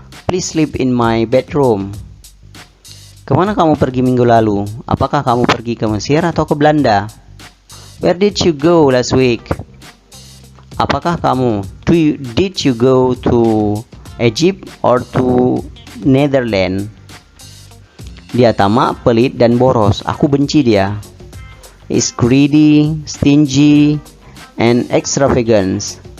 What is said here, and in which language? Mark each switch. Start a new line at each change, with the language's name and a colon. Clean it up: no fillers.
English: Please sleep in my bedroom.
Indonesian: Kemana kamu pergi minggu lalu? Apakah kamu pergi ke Mesir atau ke Belanda?
English: Where did you go last week?
Indonesian: Apakah kamu?
English: Did you go to Egypt or to Netherlands?
Indonesian: Dia tamak, pelit, dan boros. Aku benci dia.
English: He's greedy, stingy, and extravagant.